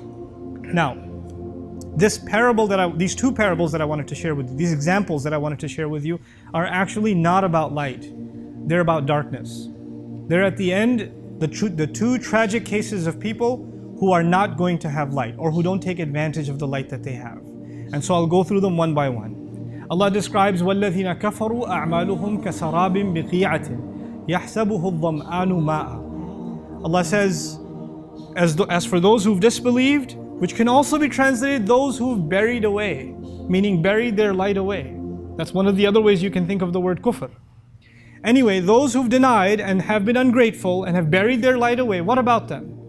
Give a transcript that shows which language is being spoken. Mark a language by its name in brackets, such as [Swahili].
[English] Now, these two parables that I wanted to share with you, these examples that I wanted to share with you, are actually not about light. They're about darkness. They're at the end, the two tragic cases of people who are not going to have light or who don't take advantage of the light that they have. And so I'll go through them one by one. [Arabic] Allah describes وَالَّذِينَ كَفَرُوا أَعْمَالُهُمْ كَسَرَابٍ بِقِيعَةٍ يَحْسَبُهُ الظَّمْآنُ مَاءً. [English] Allah says, as for those who've disbelieved, which can also be translated those who've buried away, meaning buried their light away. That's one of the other ways you can think of the word kufr. Anyway, those who've denied and have been ungrateful and have buried their light away, what about them?